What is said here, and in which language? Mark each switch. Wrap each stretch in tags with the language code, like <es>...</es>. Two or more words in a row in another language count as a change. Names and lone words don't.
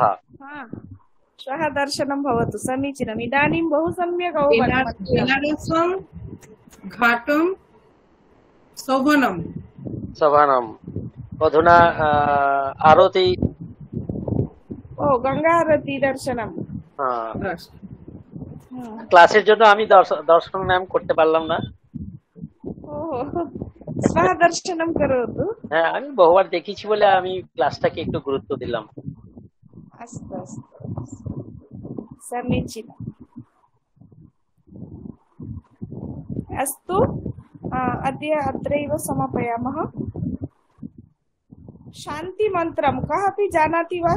<sa>श्वः दर्शनं भवतु। समीचीनम्। इदानीं बहु सम्यक् अवगतम्। बेनारसं घाटं शोभनम् अधुना आरती। ओ, गंगा आरती दर्शनम्।</sa> <bn>ক্লাসের জন্য আমি দর্শন নাম করতে পারলাম না।</bn> <sa>श्वः दर्शनम् करोतु।</sa> <bn>হ্যাঁ, আমি বহুবার দেখেছি বলে আমি ক্লাসটাকে একটু গুরুত্ব দিলাম।</bn> <sa>अस्तु अस्तु, समीचीनम्। अस्तु, अद्य अत्रैव समापयामः। शान्तिमन्त्रं कः अपि जानाति वा?</sa>